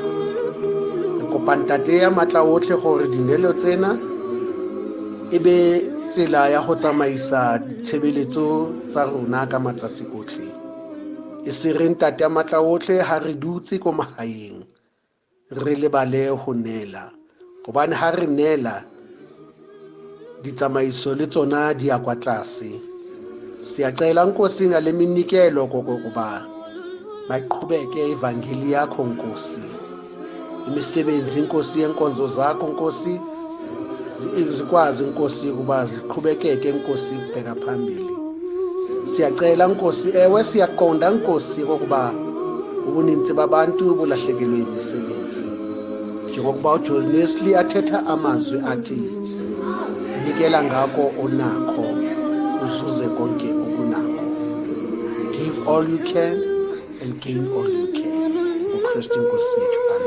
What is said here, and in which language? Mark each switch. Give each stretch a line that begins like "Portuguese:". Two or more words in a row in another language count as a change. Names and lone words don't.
Tswana: Re kopa ntate ya matla otlhe gore dinelo tsena e be tsela ya go tsamaisa ditshebeletso tsa rona ka matsatsi otlhe. E se re ntate ya matla otlhe ha re dutse ko magaeng re lebale go nela, gobane ha re nela ditsamaiso le tsona di ya kwa tlase.
Xhosa: Siyacela Nkosi ngale minikelo kokuba mayiqhubeke ivangeli yakho Nkosi, imisebenzi Nkosi yenkonzo zakho Nkosi zikwazi Nkosi ukuba ziqhubekeke Nkosi ukubheka phambili. Siyacela Nkosi, ewe siyaqonda Nkosi kokuba ubuninzi babantu bulahlekelwe imisebenzi. Njengokuba uJohn Wesley athetha amazwi athi nikela ngako onakho uzuze konke okunakho.
English: Give all you can and gain all you can.
Xhosa: uKristu Nkosi yethu.